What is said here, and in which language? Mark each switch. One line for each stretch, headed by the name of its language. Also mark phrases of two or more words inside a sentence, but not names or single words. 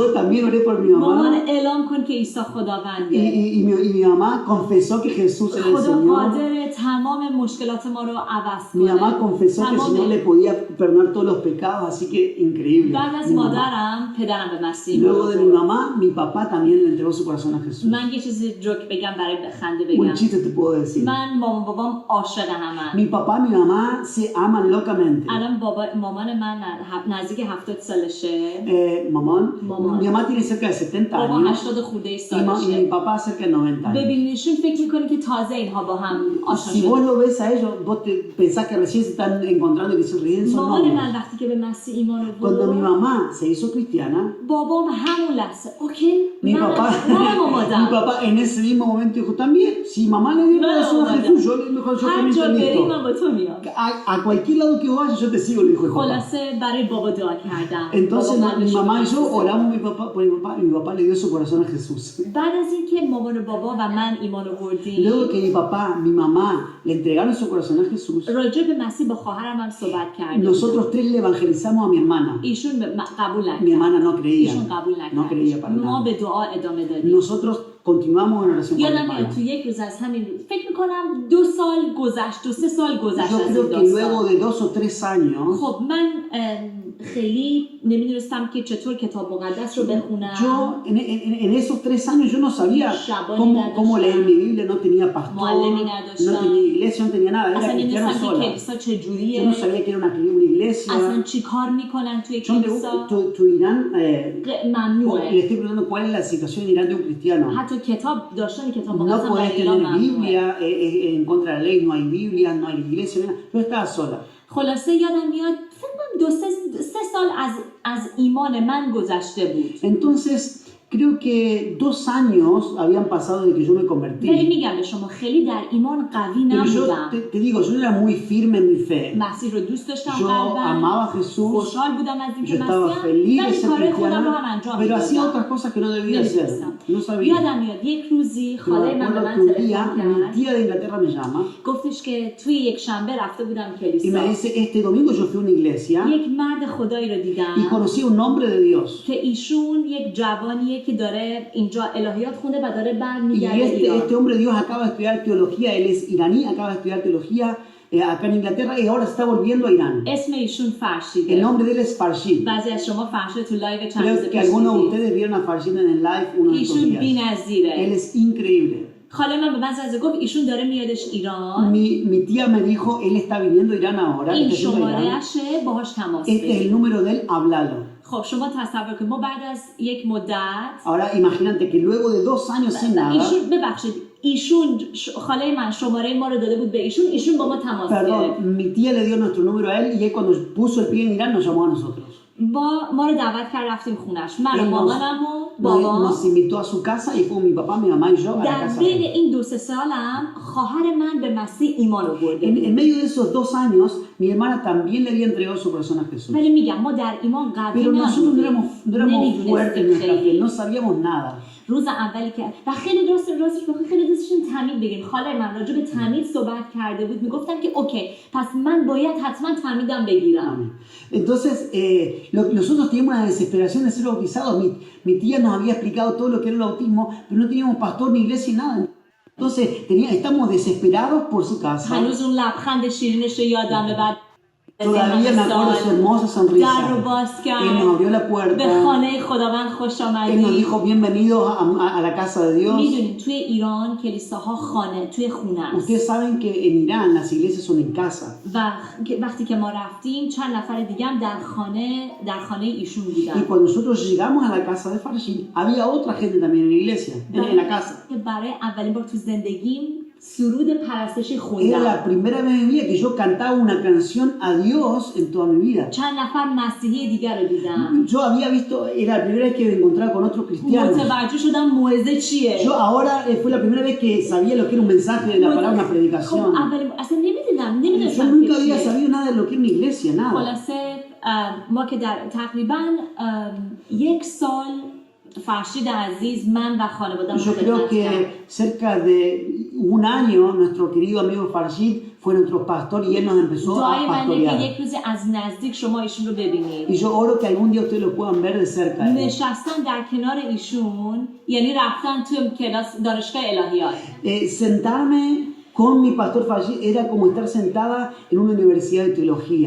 Spanish: yo también oré por mi
Persian: مامان
Spanish: mamá
Persian: اعلام کن که عیسی خداونده.
Spanish: y mi mamá confesó que Jesús era el
Persian: خدا
Spanish: Señor.
Persian: قادر تمام مشکلات ما رو عوض
Spanish: Mi mamá
Persian: کنه.
Spanish: confesó que el Señor le podía perdonar todos los pecados, así que increíble.
Persian: بعد از
Spanish: Mi mamá.
Persian: مادرم پدرم به مسیح
Spanish: Luego de mi
Persian: برد.
Spanish: mamá, mi papá también le entregó su corazón a Jesús.
Persian: من یه چیزی جوک بگم برای خنده
Spanish: Un
Persian: بگم.
Spanish: chiste te puedo decir.
Persian: من مامان بابام عاشق همن.
Spanish: Mi papá y mi mamá se aman locamente.
Persian: الان مامان من نزدیک 70 سالشه.
Spanish: Mi mamá tiene cerca de 70
Persian: بابا
Spanish: años
Persian: 80 خورده
Spanish: y
Persian: سالشه.
Spanish: mi papá cerca de 90 años.
Persian: ببینیشون فکر میکنی که تازه اینها با هم آشنا
Spanish: Si vos
Persian: شدن.
Spanish: lo ves a ellos, vos te pensás que recién se están encontrando y que son recién son
Persian: مامان
Spanish: novios.
Persian: من وقتی که به مسیح ایمان
Spanish: Cuando mi
Persian: آورد
Spanish: mamá se hizo cristiana,
Persian: بابام همون لحظه اوکی
Spanish: mi
Persian: منم
Spanish: papá
Persian: آمادم.
Spanish: en ese mismo momento dijo también, si mamá le dio corazón a Jesús, yo
Persian: هر
Spanish: también
Persian: جا
Spanish: te
Persian: بری
Spanish: listo.
Persian: من با تو میام.
Spanish: A cualquier lado que vayas, yo te sigo, le dijo el papá.
Persian: خلاصه برای بابا دعا کردم.
Spanish: Entonces
Persian: بابا من
Spanish: mi
Persian: بهش
Spanish: mamá y yo
Persian: گفت.
Spanish: oramos por mi papá y mi papá le dio su corazón a Jesús.
Persian: بعد از اینکه مامان و بابا و من ایمان آوردیم
Spanish: Luego que mi papá, mi mamá le entregaron su corazón a Jesús,
Persian: راجع به مسیح با خواهرم هم صحبت کردیم.
Spanish: nosotros tres le evangelizamos a mi hermana.
Persian: ایشون قبول
Spanish: Mi
Persian: نکرد.
Spanish: hermana no creía.
Persian: ایشون قبول
Spanish: No creía para
Persian: نکرد. ما
Spanish: nada.
Persian: به دعا ادامه دادیم.
Spanish: Nosotros continuamos en oración con mi
Persian: یادم
Spanish: hermana.
Persian: میاد تو یک روز از همین فکر میکنم 2 سال گذشت 2-3 سال گذشت
Spanish: Yo
Persian: از
Spanish: creo
Persian: این
Spanish: que luego
Persian: داستان.
Spanish: de 2 o 3 años,
Persian: خب من خیلی نمیدونستم که چطور کتاب مقدس رو بخونم.
Spanish: yo en esos 3 años yo no sabía cómo leer mi Biblia, no tenía pastor,
Persian: معلمی
Spanish: no
Persian: نداشتم.
Spanish: tenía iglesia, no tenía nada,
Persian: اصلا
Spanish: era cristiana
Persian: نمیدونستم که
Spanish: sola.
Persian: کلیسا
Spanish: Yo
Persian: چجوریه.
Spanish: no sabía que era una iglesia.
Persian: اصلا چی کار میکنن توی
Spanish: Yo
Persian: کلیسا.
Spanish: tu Irán, le
Persian: ممنوعه.
Spanish: estoy preguntando cuál es la situación en Irán de un cristiano.
Persian: حتی کتاب داشتن کتاب
Spanish: No
Persian: مقدس هم
Spanish: podés
Persian: در ایران
Spanish: tener
Persian: ممنوعه.
Spanish: Biblia, en contra de la ley, no hay Biblia, no hay iglesia, nada. Yo estaba sola.
Persian: خلاصه یادم میاد فکر کنم 2-3 سال از ایمان من گذشته بود.
Spanish: Entonces, creo que 2 años habían pasado de que yo me
Persian: ولی
Spanish: convertí.
Persian: میگم به شما خیلی در ایمان قوی
Spanish: Pero yo
Persian: نبودم.
Spanish: te digo, yo era muy firme en mi fe.
Persian: مسیح رو دوست داشتم
Spanish: Yo
Persian: قلبم.
Spanish: amaba a Jesús,
Persian: خوشحال بودم از
Spanish: yo
Persian: اینکه
Spanish: estaba
Persian: مسیحم
Spanish: feliz de
Persian: ولی
Spanish: ser
Persian: کارهای خودم رو هم
Spanish: cristiana,
Persian: انجام
Spanish: pero hacía
Persian: میدادم.
Spanish: otras cosas que no debía hacer.
Persian: نمیدونستم.
Spanish: No sabía.
Persian: یادم میاد یک روزی
Spanish: Pero
Persian: خاله
Spanish: me
Persian: من به
Spanish: acuerdo
Persian: من
Spanish: que un
Persian: تلفن
Spanish: día mi
Persian: کرد.
Spanish: tía de Inglaterra me llama
Persian: گفتش که توی یک شنبه رفته بودم
Spanish: y
Persian: کلیسا.
Spanish: me dice, este domingo yo fui a una iglesia
Persian: یک مرد خدایی رو
Spanish: y
Persian: دیدم
Spanish: conocí a un hombre de Dios.
Persian: که ایشون یک جوانیه که داره اینجا الهیات خونده و داره
Spanish: Y
Persian: برمیگرده
Spanish: este
Persian: ایران.
Spanish: hombre de Dios acaba de estudiar teología, él es iraní, acaba de estudiar teología acá en Inglaterra y ahora se está volviendo a Irán.
Persian: اسم ایشون
Spanish: El
Persian: فرشیده.
Spanish: nombre de él es Farshid.
Persian: بعضی از شما فرشید تو لایو چند روز
Spanish: Creo que
Persian: پیش
Spanish: algunos de
Persian: دیدید.
Spanish: ustedes vieron a Farshid en el live uno de estos
Persian: ایشون
Spanish: días. Él
Persian: بی‌نظیره.
Spanish: es increíble.
Persian: خاله من به من زنگ گفت ایشون داره میادش ایران.
Spanish: Mi tía me dijo, él está viniendo a Irán ahora.
Persian: این
Spanish: está yendo a Irán.
Persian: شماره‌اشه باهاش تماس
Spanish: Este es el
Persian: بگیر.
Spanish: número de él, háblalo.
Persian: خب شما تصور کنید ما بعد از یک مدت
Spanish: Ahora imagínate que luego de 2 años sin nada,
Persian: ایشون ببخشید ایشون خاله من شماره ما رو داده بود به ایشون با ما تماس گرفت.
Spanish: perdón, mi tía le dio nuestro número a él y él cuando puso el pie en Irán nos llamó a nosotros.
Persian: ما رو دعوت کرد رفتیم خونش. من و
Spanish: Él nos-
Persian: مامانم و بابا
Spanish: nos invitó a su casa y fuimos mi papá, mi mamá y yo a la
Persian: در
Spanish: casa.
Persian: بین این 2-3 سالم خواهر من به مسیح ایمان آورده
Spanish: En medio de esos 2 años, mi hermana también le había entregado su corazón a Jesús.
Persian: ولی میگم ما در ایمان قوی
Spanish: Pero nosotros no éramos
Persian: نمیدونستیم
Spanish: fuertes en nuestra fe,
Persian: خیلی
Spanish: no sabíamos nada.
Persian: روز اولی که و خیلی راستش بخوام خیلی دوست داشتیم تعمید بگیم. خاله من راجع به تعمید صحبت کرده بود، میگفتم که اوکی پس من باید حتما تعمیدم بگیرم.
Spanish: Entonces, nosotros teníamos una desesperación de ser bautizados. Mi tía nos había explicado todo lo que era el bautismo, pero no teníamos pastor ni iglesia ni nada. Entonces, estamos desesperados por su casa.
Persian: هنوز اون لبخند شیرینش رو یادمه. بعد
Spanish: Todavía me acuerdo de su hermosa
Persian: در
Spanish: sonrisa.
Persian: رو باز
Spanish: Él
Persian: کرد،
Spanish: nos abrió la
Persian: به
Spanish: puerta.
Persian: خانه خداوند خوش
Spanish: Él nos
Persian: آمدی.
Spanish: dijo bienvenidos a la casa de Dios.
Persian: میدونید توی ایران کلیساها خانه توی خونه است.
Spanish: Ustedes saben que en Irán las iglesias son en casa.
Persian: و وقتی که ما رفتیم چند نفر دیگه هم در خانه ایشون
Spanish: Y
Persian: بودن.
Spanish: cuando nosotros llegamos a la casa de Farshid, había otra gente también en la iglesia, en la casa.
Persian: که برای اولین بار تو زندگیم سرود پرستشی
Spanish: Era
Persian: خوندم.
Spanish: la primera vez en mi vida que yo cantaba una canción a Dios en toda mi vida.
Persian: چند نفر مسیحی دیگر رو دیدم.
Spanish: Yo había visto, era la primera vez que me encontraba con otros cristianos.
Persian: متوجه شدم موعظه چیه.
Spanish: Yo ahora fue la primera vez que sabía lo que era un mensaje de la palabra, una
Persian: خب
Spanish: predicación.
Persian: اصلا
Spanish: Yo
Persian: نمیدونستم
Spanish: nunca
Persian: که
Spanish: había
Persian: چیه.
Spanish: sabido nada de lo que era una iglesia, nada.
Persian: خلاصه ما که در تقریبا 1 سال فرشید عزیز من و خانواده‌ام
Spanish: Yo creo
Persian: خدمت کرد.
Spanish: que cerca de un año nuestro querido amigo Farshid fue nuestro pastor y él nos empezó a
Persian: دعای منه که
Spanish: pastorear.
Persian: یک روز از نزدیک شما ایشون رو ببینید.
Spanish: Y yo oro que algún día ustedes lo puedan ver de cerca.
Persian: نشستن در کنار ایشون، یعنی رفتن تو کلاس دانشگاه الهیات.
Spanish: Sentarme con mi pastor Farshid era como estar sentada en una universidad de teología.